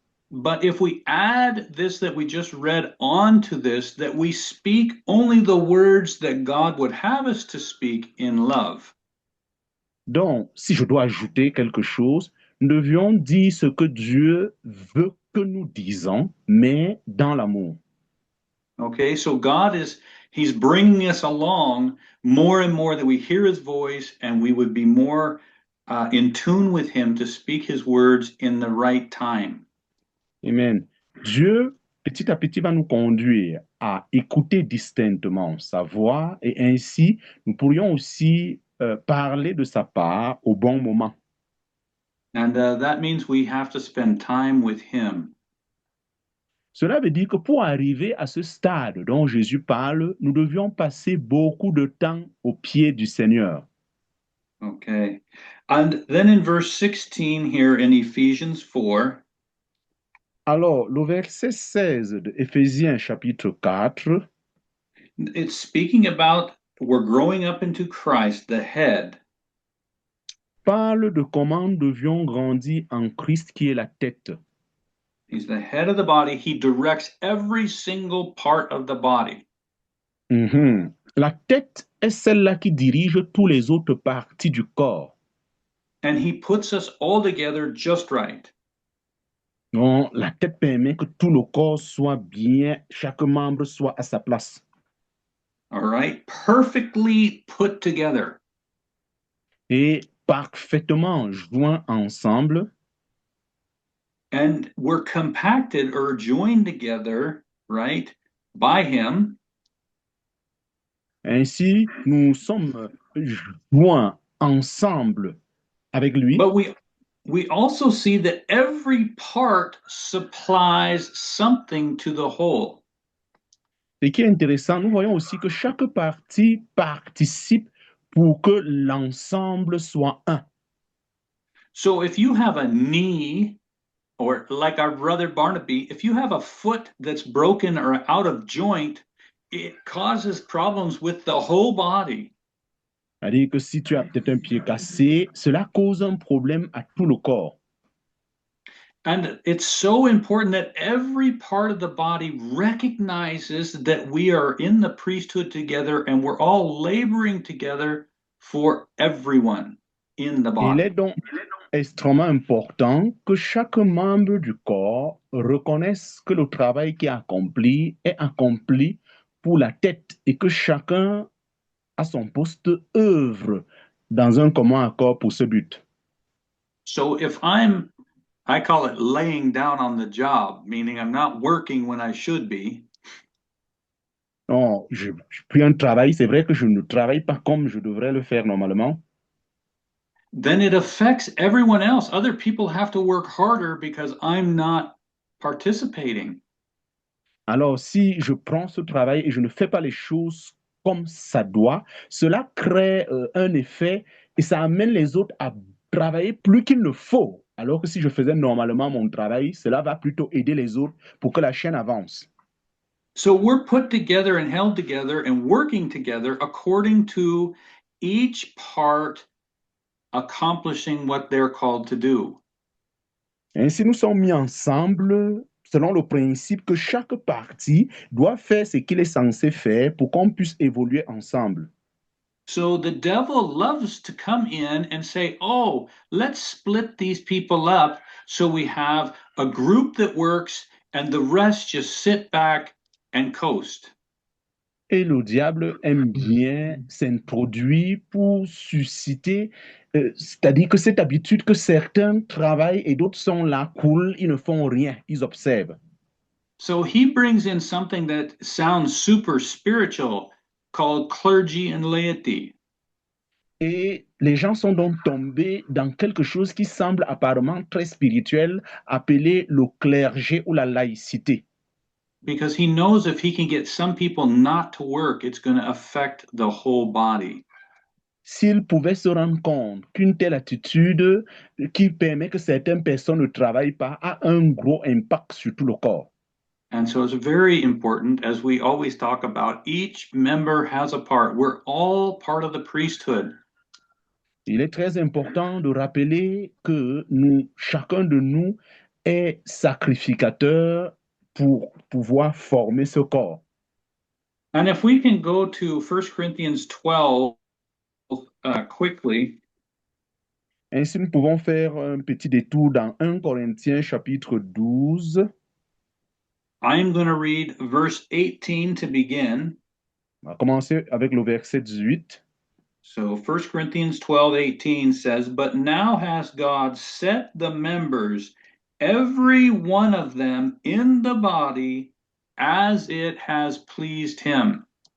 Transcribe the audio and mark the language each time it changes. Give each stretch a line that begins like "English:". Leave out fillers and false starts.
English: But if we add this that we just read onto this, that we speak only the words that God would have us to speak in love.
French: Donc, si je dois ajouter quelque chose, nous devions dire ce que Dieu veut que nous disons, mais dans l'amour.
English: Okay, so He's bringing us along more and more that we hear His voice and we would be more in tune with Him to speak His words in the right time. Amen.
French: Dieu, petit à petit, va nous conduire à écouter distinctement sa voix et ainsi, nous pourrions aussi parler de sa part au bon moment.
English: And that means we have to spend time with Him.
French: Cela veut dire que pour arriver à ce stade dont Jésus parle, nous devions passer beaucoup de temps au pied du Seigneur.
English: Okay. And then in verse 16 here in Ephesians 4,
French: Alors, le verset 16 de Éphésiens chapitre 4,
English: it's speaking about we're growing up into Christ, the head.
French: parle de comment nous devions grandir en Christ qui est la tête.
English: He's the head of the body. He directs every single part of the body. Mhm.
French: La tête est celle-là qui dirige tous les autres parties du corps.
English: And he puts us all together just right.
French: Donc, la tête permet que tout le corps soit bien, chaque membre soit à sa place.
English: All right? Perfectly put together.
French: Et parfaitement joints ensemble.
English: And we're compacted or joined together, right, by him.
French: Ainsi, nous sommes joints ensemble avec lui.
English: But we also see that every part supplies something to the whole.
French: Et qui est intéressant, nous voyons aussi que chaque partie participe pour que l'ensemble soit un.
English: So if you have a knee, or like our brother Barnaby, if you have a foot that's broken or out of joint, it causes problems with the whole body.
French: C'est-à-dire que si tu as peut-être un pied cassé, cela cause un problème à tout le corps.
English: And it's so important that every part of the body recognizes that we are in the priesthood together and we're all laboring together for everyone in the
French: Il est
English: body.
French: donc extrêmement important que chaque membre du corps reconnaisse que le travail qui est accompli pour la tête et que chacun à son poste œuvre dans un commun accord pour ce but.
English: So if I call it laying down on the job, meaning I'm not working when I should be.
French: Non, je puis un travail, c'est vrai que je ne travaille pas comme je devrais le faire normalement.
English: Then it affects everyone else. Other people have to work harder because I'm not participating.
French: Alors, si je prends ce travail et je ne fais pas les choses comme ça doit, cela crée un effet et ça amène les autres à travailler plus qu'il ne faut. Alors que si je faisais normalement mon travail, cela va plutôt aider les autres pour que la chaîne avance.
English: So we're put together and held together and working together according to each part accomplishing what they're called to do.
French: Ainsi, nous sommes mis ensemble selon le principe que chaque partie doit faire ce qu'il est censé faire pour qu'on puisse évoluer ensemble.
English: So the devil loves to come in and say, oh, let's split these people up so we have a group that works and the rest just sit back and coast.
French: Et le diable aime bien s'introduire pour susciter, c'est-à-dire que cette habitude que certains travaillent et d'autres sont là, cool, ils ne font rien, ils observent.
English: So he brings in something that sounds super spiritual called clergy and laity.
French: Et les gens sont donc tombés dans quelque chose qui semble apparemment très spirituel, appelé le clergé ou la laïcité.
English: Because he knows if he can get some people not to work, it's going to affect the whole body.
French: S'ils pouvaient se rendre compte qu'une telle attitude qui permet que certaines personnes ne travaillent pas a un gros impact sur tout le corps.
English: And so it's very important, as we always talk about, each member has a part. We're all part of the priesthood.
French: Il est très important de rappeler que nous, chacun de nous est sacrificateur pour pouvoir former ce corps.
English: And if we can go to 1 Corinthians 12 quickly.
French: Ainsi, nous pouvons faire un petit détour dans 1 Corinthiens chapitre 12.
English: I'm going to read verse 18 to begin.
French: On va commencer avec le verset 18.
English: So 1 Corinthians 12:18 says, "But now has God set the members, every one of them, in the body as it has pleased him."